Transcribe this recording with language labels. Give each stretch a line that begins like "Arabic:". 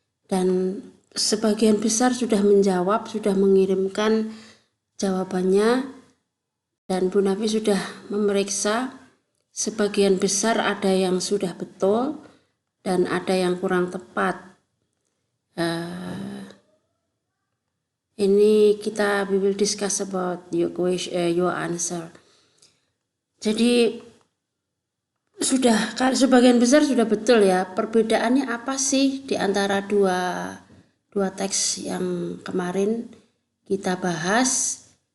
Indonesian: Dan sebagian besar sudah menjawab, sudah mengirimkan jawabannya, dan Bu Nafi sudah memeriksa. Sebagian besar ada yang sudah betul dan ada yang kurang tepat.
English: Ini we will discuss about your question, your answer.
Indonesian: Jadi sebagian besar sudah betul ya. Perbedaannya apa sih di antara dua teks yang kemarin kita bahas?